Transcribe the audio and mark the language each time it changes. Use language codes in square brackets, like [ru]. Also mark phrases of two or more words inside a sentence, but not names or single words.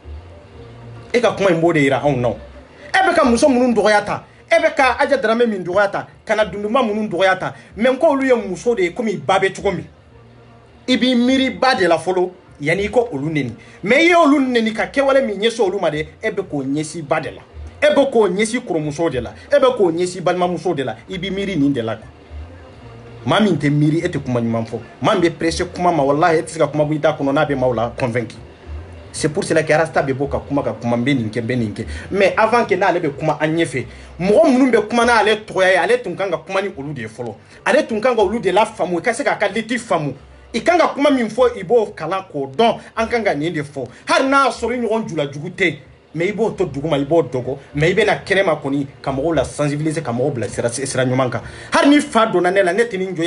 [bm] e ka kuma in b'o de yira anw na e bɛ ka muso minnu dɔgɔya ta e bɛ ka Aja Darame min dɔgɔya ta kana dunduma minnu dɔgɔya ta mais ko olu ye muso de ye komi i ba bɛ cogo min i b'i miiri ba de la fɔlɔ yanni i ko olu neni mais i ye olu neni ka kɛwale min ɲɛsin olu ma de e bɛ k'o ɲɛsin ba de la e bɛ k'o ɲɛsin kɔrɔmuso de la e bɛ k'o ɲɛsin balimamuso de la i b'i miiri nin de la maa min tɛ miiri e tɛ kuma ɲuman fɔ maa min bɛ pressé kuma ma wallahi e tɛ se ka kuma bɔ i da kɔnɔ n'a bɛ maaw la convaincre [fr] c'est pour cela que [bm] Rasta bɛ bɔ ka kuma n bɛ nin kɛ [fr] mais avant que [bm] n'ale bɛ kuma an ɲɛfɛ mɔgɔ minnu bɛ kuma n'ale tɔgɔya ye ale tun kan ka kuma ni olu de ye fɔlɔ ale tun kan ka olu de la faamu i ka se k'a ka liti faamu i kan ka kuma min fɔ i b'o kalan k'o dɔn an kan ka nin de fɔ hali n'a sɔrɔ i ɲɔgɔn julajugu tɛ mais i b'o to duguma i b'o dɔgɔ mais i bɛna kɛnɛma kɔni ka mɔgɔw la sensibiliser ka mɔgɔw bila sira ɲuman kan hali ni fa donna ne la ne tɛ nin